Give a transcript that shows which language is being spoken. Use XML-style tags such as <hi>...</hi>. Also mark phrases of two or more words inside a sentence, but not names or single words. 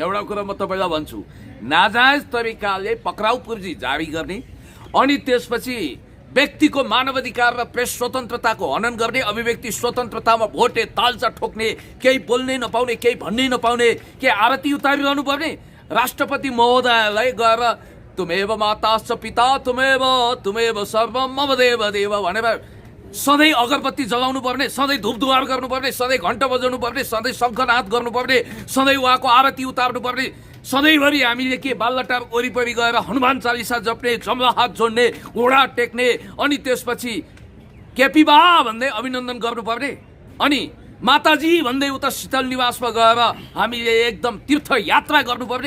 <ne>एउटा कुरा म तपाईँलाई भन्छु, नाजायज तरिकाले पक्राउ पुर्जी जारी गर्ने अनि त्यसपछि व्यक्तिको मानवाधिकार र प्रेस स्वतन्त्रताको हनन गर्ने, अभिव्यक्ति स्वतन्त्रतामा भोटे तालचा ठोक्ने, केही बोल्नै नपाउने, केही भन्नै नपाउने, के आरती उतारिरहनु पर्ने? राष्ट्रपति महोदयलाई गएर</ne> <sa>तुमेव माताश्च पिता तुमेव सर्वम मम देव देव</sa> <ne>भनेर सधैँ अगरबत्ती जलाउनु पर्ने, सधैँ धुपधुवार गर्नुपर्ने, सधैँ घण्टा बजाउनु पर्ने, सधैँ शङ्खनाद गर्नुपर्ने, सधैँ उहाँको आरती उतार्नु पर्ने। सधैँभरि हामीले के बालुवाटार वरिपरि गएर हनुमान चालिसा जप्ने, जमला हात जोड्ने, घोडा टेक्ने, अनि त्यसपछि केपी बा भन्दै अभिनन्दन गर्नुपर्ने, अनि माताजी भन्दै उता शीतल निवासमा गएर हामीले एकदम तीर्थ यात्रा गर्नुपर्ने?</ne>